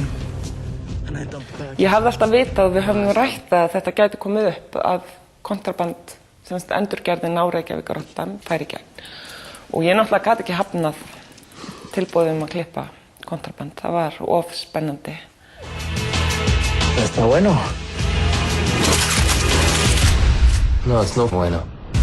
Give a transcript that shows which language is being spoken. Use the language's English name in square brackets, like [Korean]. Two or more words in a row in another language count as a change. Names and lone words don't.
[Icelandic] Ég hafði alltaf vitað og við höfum rætt að þetta gæti komið upp að Kontraband, endurgerðin á Reykjavík Rotterdam, færi í gegn. Og ég náttúrulega gat ekki hafnað tilboðum að klippa Kontraband, það var of spennandi. [Spanish] ¿Está bueno? No, [English] it's not bueno.